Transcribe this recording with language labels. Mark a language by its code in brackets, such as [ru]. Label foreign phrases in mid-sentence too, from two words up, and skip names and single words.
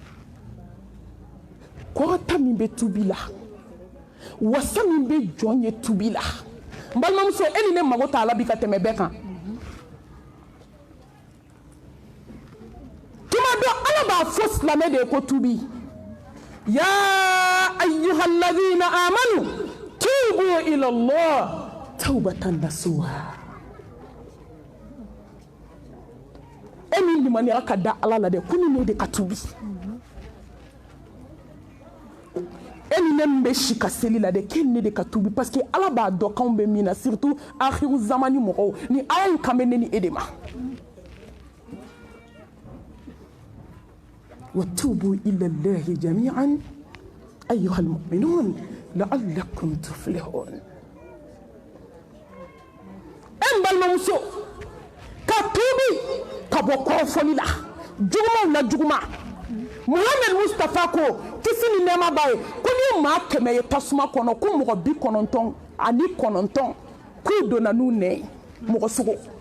[bm] kɔrɔta min bɛ tubi la wasa min bɛ jɔn ye tubi la n balimamuso e ni ne mago t'a la bi ka tɛmɛ bɛɛ kan tuma dɔ ala b'a fɔ silamɛ de ye ko tubi [ar] يا أيها الذين آمنوا توبوا إلى الله توبة نصوحا [bm] e min limaniya ka da ala la dɛ ko ni ne de ka tubi e ni ne min bɛ si ka seli la dɛ k'e ni ne de ka tubi [fr] parce que [bm] ala b'a dɔn k'anw bɛ min na surtout [ar] آخر الزمان [bm] mɔgɔw ni aya in kan bɛ ne ni e de ma [ar] وتوبوا إلى الله جميعا أيها المؤمنون لعلكم تفلحون [bm] en balimamuso ka tubi ka bɔ kɔrɔfɔli la jugumaw la juguma Muhammad Mustafa ko kisi ni nɛɛma b'a ye ko ni maa 100 ye tasuma kɔnɔ ko mɔgɔ 99 k'u donna n'u nɛ ye mɔgɔ sugu